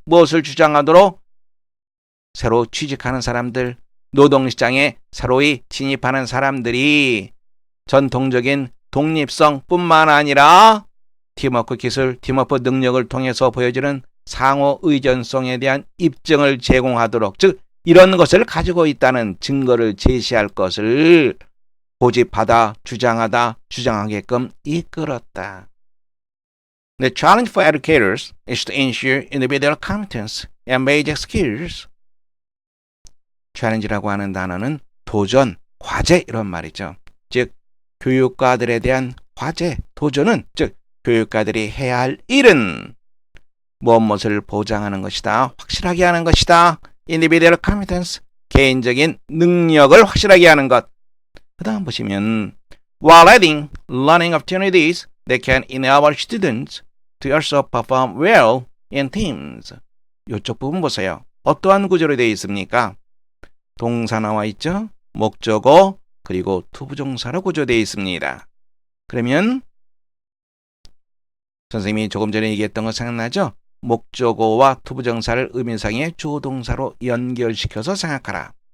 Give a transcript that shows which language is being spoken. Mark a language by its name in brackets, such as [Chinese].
[Korean] 무엇을 주장하도록? 새로 취직하는 사람들, 노동시장에 새로이 진입하는 사람들이 전통적인 독립성뿐만 아니라 팀워크 기술, 팀워크 능력을 통해서 보여지는 상호 의존성에 대한 입증을 제공하도록, 즉 이런 것을 가지고 있다는 증거를 제시할 것을 고집하다, 주장하다, 주장하게끔 이끌었다. [English] The challenge for educators is to ensure individual competence and basic skills. [Korean] challenge라고 하는 단어는 도전, 과제 이런 말이죠. 즉 교육가들에 대한 과제, 도전은 즉 교육가들이 해야 할 일은 무엇을 보장하는 것이다. 확실하게 하는 것이다. individual competence, 개인적인 능력을 확실하게 하는 것. 그 다음 보시면 [English] while adding learning opportunities that can enable students to also perform well in teams. [Korean] 이쪽 부분 보세요. 어떠한 구조로 되어 있습니까? 동사 나와 있죠? 목적어 그리고 투부정사로 구조되어 있습니다. 그러면 선생님이 조금 전에 얘기했던 거 생각나죠? 목적어와 투부정사를 의미상의 조동사로 연결시켜서 생각하라.